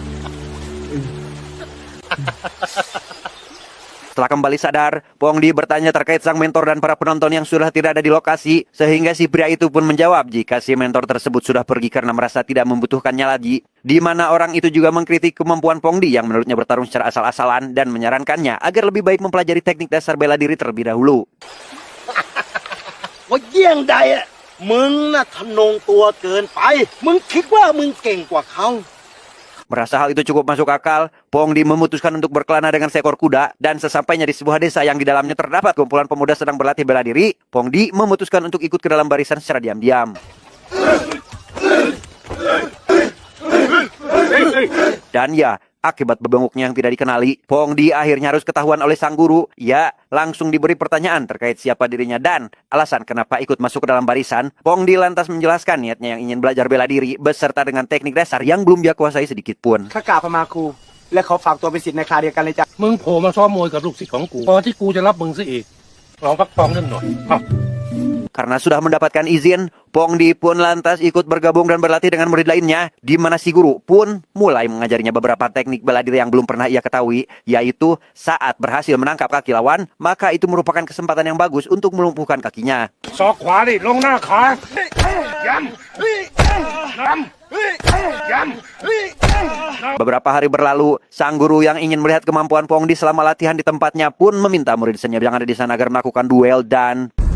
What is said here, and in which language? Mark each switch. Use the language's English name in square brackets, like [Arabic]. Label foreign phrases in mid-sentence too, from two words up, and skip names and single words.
[Indonesian] Setelah kembali sadar, Pongdi bertanya terkait sang mentor dan para penonton yang sudah tidak ada di lokasi, sehingga si pria itu pun menjawab jika si mentor tersebut sudah pergi karena merasa tidak membutuhkannya lagi. Di mana orang itu juga mengkritik kemampuan Pongdi yang menurutnya bertarung secara asal-asalan dan menyarankannya agar lebih baik mempelajari teknik dasar bela diri terlebih dahulu. [Thai] ว่าเยี่ยงใดอ่ะมึงน่ะทะนงตัวเกินไปมึงคิดว่ามึงเก่งกว่าเขา [Indonesian] Merasa hal itu cukup masuk akal, Pongdi memutuskan untuk berkelana dengan seekor kuda dan sesampainya di sebuah desa yang di dalamnya terdapat kumpulan pemuda sedang berlatih bela diri, Pongdi memutuskan untuk ikut ke dalam barisan secara diam-diam. Dan ya, akibat bebenguknya yang tidak dikenali, Pongdi akhirnya harus ketahuan oleh sang guru. Ia langsung diberi pertanyaan terkait siapa dirinya dan alasan kenapa ikut masuk ke dalam barisan. Pongdi lantas menjelaskan niatnya yang ingin belajar bela diri beserta dengan teknik dasar yang belum dia kuasai sedikit pun. [Thai] ข้ากราบพระมาครูและขอฝากตัวเป็นศิษย์ในคราเดียวกันเลยจ้ะมึงโผล่มาซ้อมมวยกับลูกศิษย์ของกูพอที่กูจะรับมึงซะอีกลองพักฟองเรื่องหน่อย [Indonesian] Karena sudah mendapatkan izin, Pongdi pun lantas ikut bergabung dan berlatih dengan murid lainnya, di mana si guru pun mulai mengajarinya beberapa teknik bela diri yang belum pernah ia ketahui, yaitu saat berhasil menangkap kaki lawan, maka itu merupakan kesempatan yang bagus untuk melumpuhkan kakinya. [Thai] ศอกขวาดิลงหน้าขาย้ำ [Indonesian] Beberapa hari berlalu, sang guru yang ingin melihat kemampuan Pongdi selama latihan di tempatnya pun meminta murid-muridnya yang ada di sana agar melakukan duel dan